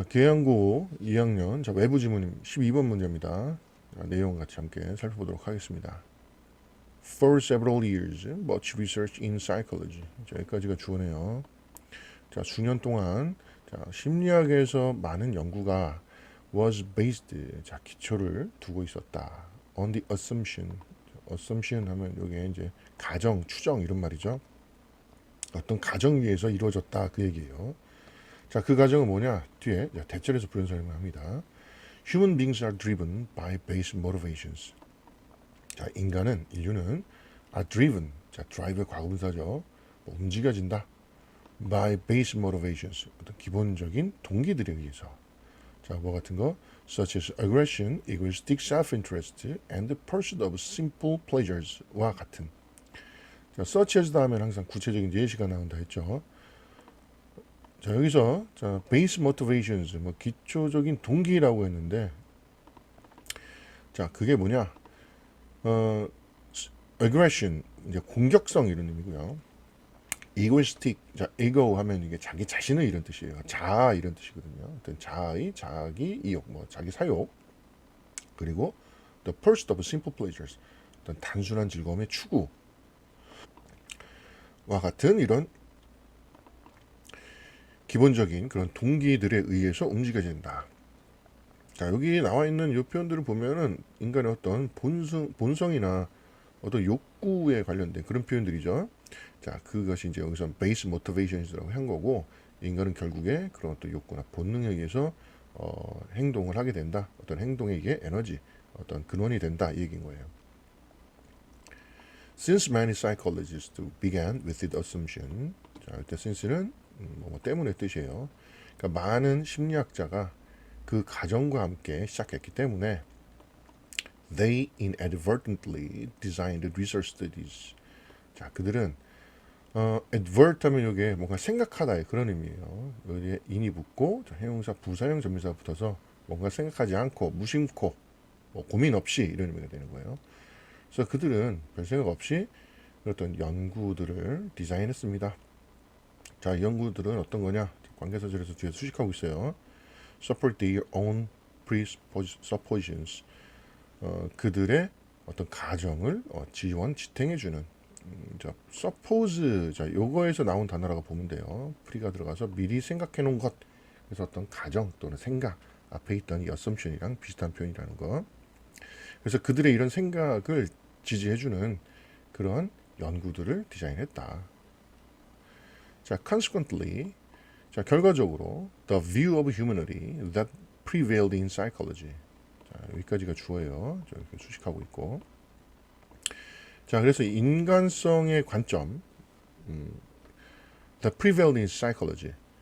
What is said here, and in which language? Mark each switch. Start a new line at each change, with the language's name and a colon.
Korean: 계양고 2학년 외부 지문 12번 문제입니다. 내용 같이 함께 살펴보도록 하겠습니다.
English: For several years, much research in psychology.
Korean: 여기까지가 주어네요. 수년 동안 심리학에서 많은 연구가
English: was based,
Korean: 기초를 두고 있었다.
English: On the assumption.
Korean: assumption 하면 여기 이제 가정, 추정 이런 말이죠. 어떤 가정 위에서 이루어졌다 그 얘기예요. 그 가정은 뭐냐? 뒤에 대절에서 부연 설명을 합니다.
English: Human beings are driven by base motivations.
Korean: 인류는
English: are driven,
Korean: drive의 과거분사죠. 움직여진다.
English: by base motivations,
Korean: 어떤 기본적인 동기들에 의해서. 뭐 같은 거?
English: such as aggression, egoistic self-interest, and the pursuit of simple pleasures
Korean: 와 같은. such as 다음엔 항상 구체적인 예시가 나온다 했죠. 여기서 base motivations, 기초적인 동기라고 했는데, 그게 뭐냐? aggression, 이제 공격성 이런 의미고요. egoistic, ego 하면 이게 자기 자신을 이런 뜻이에요. 자아 이런 뜻이거든요. 어떤 자기 이욕, 자기 사욕. 그리고
English: the pursuit of simple pleasures,
Korean: 어떤 단순한 즐거움의 추구와 같은 이런 기본적인 그런 동기들에 의해서 움직여진다. 여기 나와 있는 이 표현들을 보면은 인간의 어떤 본성이나 어떤 욕구에 관련된 그런 표현들이죠. 그것이 이제 여기서 base motivations라고 한 거고, 인간은 결국에 그런 어떤 욕구나 본능에 의해서 행동을 하게 된다. 어떤 행동에 이게 에너지, 어떤 근원이 된다 이 얘기인 거예요.
English: Since many psychologists began with the assumption,
Korean: 이때 since는 때문에 뜻이에요. 그러니까 많은 심리학자가 그 가정과 함께 시작했기 때문에
English: they inadvertently designed research studies.
Korean: 그들은 advert 하면 이게 뭔가 생각하다의 그런 의미예요. 여기에 in이 붙고 형용사, 부사형, 전미사가 붙어서 뭔가 생각하지 않고 무심코 고민 없이 이런 의미가 되는 거예요. 그래서 그들은 별 생각 없이 어떤 연구들을 디자인했습니다. 이 연구들은 어떤 거냐? 관계사절에서 뒤에 수식하고 있어요.
English: Support their own presuppositions.
Korean: 그들의 어떤 가정을 지원, 지탱해주는. suppose, 요거에서 나온 단어라고 보면 돼요. pre가 들어가서 미리 생각해놓은 것. 그래서 어떤 가정 또는 생각 앞에 있던 이 assumption이랑 비슷한 표현이라는 거. 그래서 그들의 이런 생각을 지지해주는 그런 연구들을 디자인했다.
English: consequently,
Korean: 결과적으로
English: the view of humanity that prevailed in psychology.
Korean: 여기까지가 주어예요. 이렇게 수식하고 있고. 그래서 인간성의 관점,
English: the prevailed in psychology.